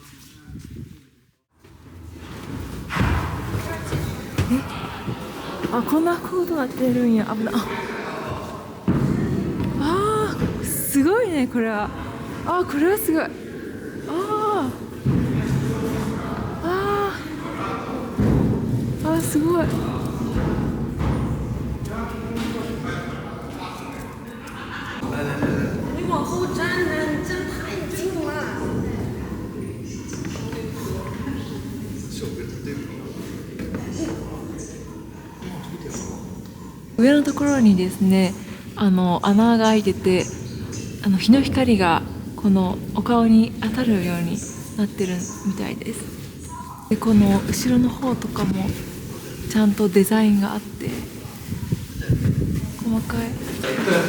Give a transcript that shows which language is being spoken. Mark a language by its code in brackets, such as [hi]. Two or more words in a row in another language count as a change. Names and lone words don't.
[ja] こんなことなってるんや。危ない。すごいね、これは。これはすごい。すごい。 [zh] 你往后站呢，你站太近了。 [ja] 上のところにですね、穴が開いてて、日の光がこのお顔に当たるようになってるみたいです。で、この後ろの方とかもちゃんとデザインがあって細かい。